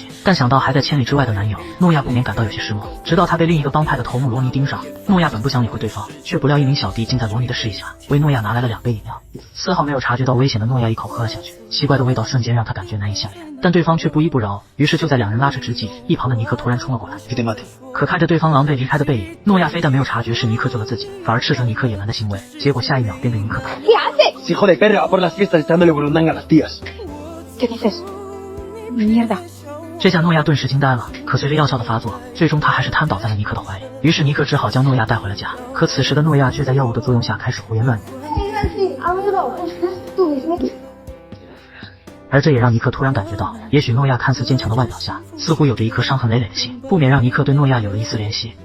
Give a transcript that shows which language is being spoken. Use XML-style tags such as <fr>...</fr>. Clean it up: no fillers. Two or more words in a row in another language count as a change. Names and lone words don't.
<zh>但想到还在千里之外的男友，诺亚不免感到有些失落。直到他被另一个帮派的头目罗尼盯上，诺亚本不想理会对方，却不料一名小弟竟在罗尼的示意下为诺亚拿来了2杯饮料，丝毫没有察觉到危险的诺亚一口喝了下去，奇怪的味道瞬间让他感觉难以下咽，但对方却不依不饶。于是就在两人拉扯之际，一旁的尼克突然冲了过来，可看着对方狼狈离开的背影，诺亚非但没有察觉是尼克救了自己，反而斥责尼克野蛮的行为，结果下一秒便被尼克打。</zh> <es>¿Qué haces? Hijo de perra, va por las fiestas echándole burundanga a las tías. ¿Qué dices? Mierda.</es> <zh>这下诺亚顿时惊呆了，可随着药效的发作，最终他还是瘫倒在了尼克的怀里。于是尼克只好将诺亚带回了家，可此时的诺亚却在药物的作用下开始胡言乱语。而这也让尼克突然感觉到，也许诺亚看似坚强的外表下，似乎有着一颗伤痕累累的心，不免让尼克对诺亚有了一丝怜惜。</zh>